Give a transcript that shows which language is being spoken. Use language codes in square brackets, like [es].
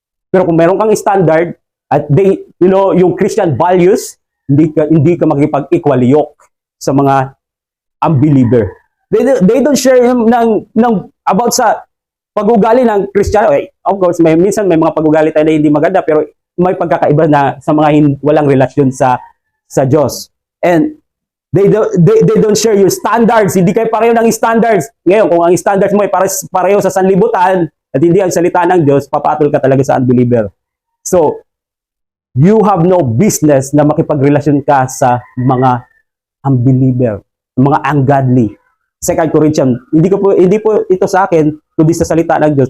[tl] Pero kung meron kang standard at yung Christian values, hindi ka makikipag-equaliyok sa mga unbeliever. [en] They don't share [tl] ng about sa pag-ugali ng Kristiyano. Of course, minsan may mga pag-ugali tayo na hindi maganda, pero may pagkakaiba na sa mga walang relasyon sa Diyos. [en] And they don't share your standards. [tl] Hindi kayo pareho ng standards. Ngayon, kung ang standards mo ay pareho sa sanlibutan at hindi ang salita ng Diyos, papatol ka talaga sa unbeliever. [en] So, you have no business [tl] na makipagrelasyon ka sa mga unbeliever, mga ungodly. 2 Corinthians, hindi po ito sa akin, kundi sa salita ng Diyos.